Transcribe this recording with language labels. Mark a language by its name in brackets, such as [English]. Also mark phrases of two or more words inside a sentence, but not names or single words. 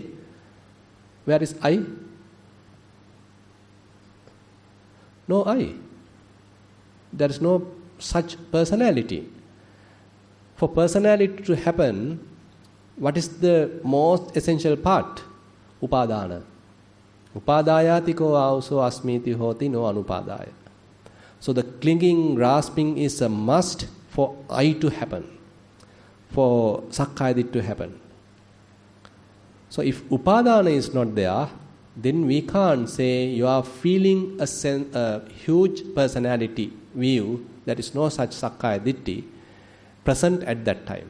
[English] Where is I? No I. There is no such personality. For personality to happen, what is the most essential part? Upadana. [Pali] Upadayati ko auso asmiti hoti no anupadaya. [English] So the clinging, grasping is a must for I to happen, for [Pali] Sakkaya Ditthi [English] to happen. So if Upadana is not there, then we can't say you are feeling a huge personality view, there is no such [Pali] Sakkaya Ditthi [English] present at that time.